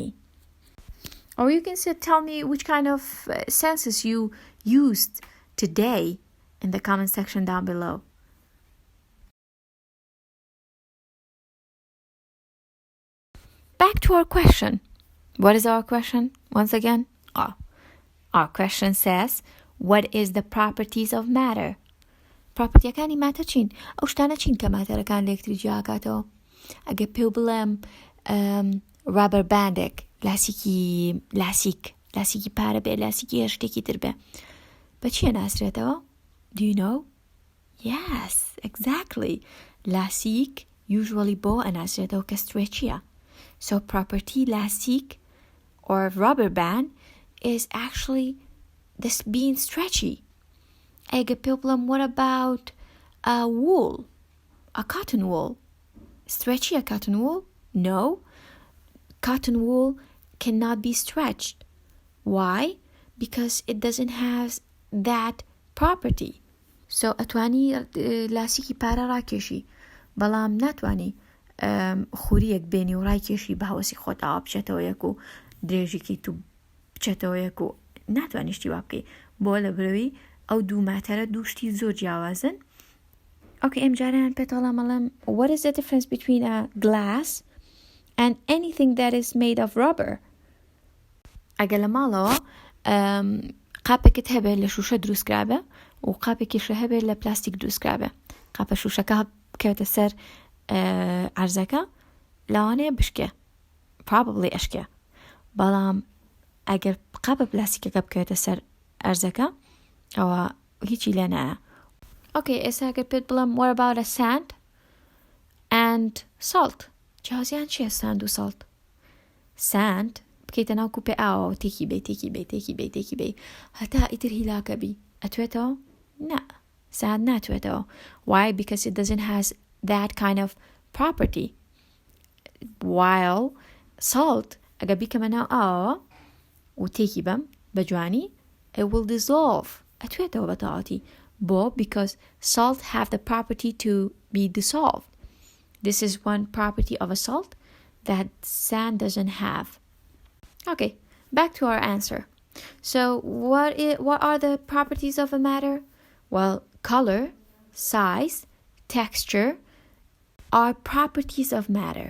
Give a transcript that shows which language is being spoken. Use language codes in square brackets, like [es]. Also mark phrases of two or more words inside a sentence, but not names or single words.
[en] Or you can tell me which kind of senses you used today in the comment section down below. Back to our question. What is our question? Once again, our question says, what is the properties of matter? [ckb] پراپرتیەکانی ماتە چین؟ ئەو شتانە چین کە ماتەرەکان لە یەکتری جیاکاتەوە؟ ئەگە پێ بڵێم رابەر باندێک، لاسیکی پارە بێ، لاسیکی هەر شتێکی تر بێ، بە چیە ناسرێتەوە؟ [en] Do you know? Yes, exactly. [ckb] لاسیک usually بۆ ئەناسرێتەوە کە stretchyە. [en] So property lastic or rubber band is actually this being stretchy. Ega problem, what about a wool? A cotton wool? Stretchy a cotton wool? No. Cotton wool cannot be stretched. Why? Because it doesn't have that property. [ckb] So اتوانی لاسیکی پارە ڕاکێشی بەڵام ناتوانی خوریەک بێنی و ڕاکێشی بە هەوەسی خۆت ئاوا بچێتەوە یەک و درێژێکی تو بچێتەوە یەک و ناتوانی شتی وا بکەی بۆ لە برەوەی ئەو دوو ماتەرە دوو شتی زۆر جیاوازن. [en] Okay, [ckb] ئەم جارەیان پێتەڵە مەڵێم [en] what is the difference between a glass and anything that is made of rubber? [ckb] ئەگە لە ماڵەوە قاپێکت هەبێت لە شوشە دروستکرابە و قاپێکیشە هەبێت لە پلاستیک دروستکرابە، قاپە شوشەکە بکەوێتە سەر عەرزەکە لەوانەیە بشکێ، probably ئەشکێ، بەڵام ئەگەر قاپە پلاستیکەکە بکەوێتە سەر عەرزەکە ئەوە هیچی لێ نایە. [en] Okay, [ckb] ئێستا ئەگەر پێت بڵێم [en] what about a sand and salt? [ckb] جیاوازیان چییە sand و salt؟ sand بکەیتە ناو کوپێ ئاوە و تێکی بێ هەتا ئیتر هیلاکە بی ئەتوێتەوە؟ نا، sand ناتوێتەوە. Why? [en] Because it doesn't have that kind of property. While salt [ckb] ئەگە بیکەمە ناو ئاوە و تێکی بەم بە جوانی [en] it will dissolve. [ckb] ئەتوێتەوە بە تەواوەتی بۆ [en] because salt have the property to be dissolved. This is one property of a salt that sand doesn't have. Okay, back to our answer. So what are the properties of a matter? Well, color, size, texture are properties of matter.